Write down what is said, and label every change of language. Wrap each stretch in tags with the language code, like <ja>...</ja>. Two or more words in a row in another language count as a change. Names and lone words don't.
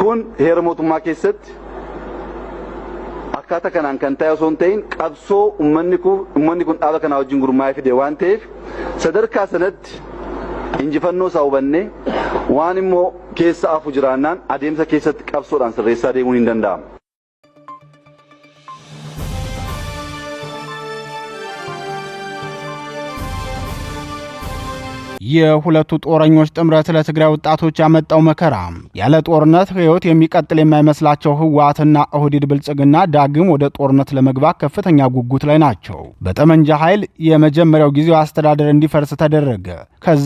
<om>kun heera mootummaa keessatti akkaataa kanaan kan ta'e osoo hin ta'in qabsoo ummanni kun dhaaba kana wajjin gurmaa'ee fide waan ta'eef sadarkaa sanatti injifannoo isaa hubannee waan immoo keessa afu jiraannaan adeemsa keessatti qabsoodhaan sirreessaa deemuun hin danda'amu.</om> <am>የሁለቱ ጦረኞች ጥምረት ለትግራይ ወጣቶች ያመጣው መከራ ያለ ጦርነት ህይወት የሚቀጥል የማይመስላቸው ህወሓትና ኦህዴድ ብልጽግና ዳግም ወደ ጦርነት ለመግባት ከፍተኛ ጉጉት ላይ ናቸው። በጠመንጃ ኃይል የመጀመሪያው ጊዜው አስተዳደር እንዲፈርስ ተደረገ። ከዛ</am>